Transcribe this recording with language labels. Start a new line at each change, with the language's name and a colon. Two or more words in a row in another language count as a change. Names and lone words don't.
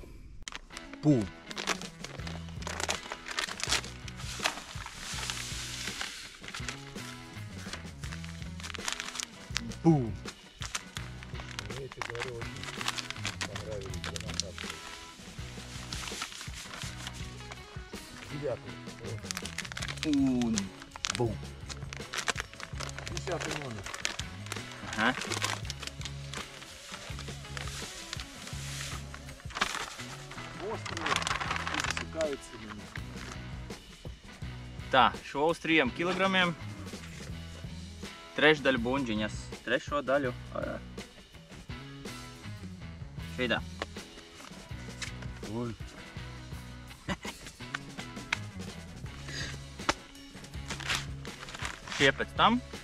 Latvian: Pū! Бум! Un бум!
Russian: 10 номер. Ага. Острые и засекаются на них.
Latvian: Tā, šo uz 3 kilogramiem. Trešdaļu buņģiņas, trešo daļu šīdā. Šie pēc tam.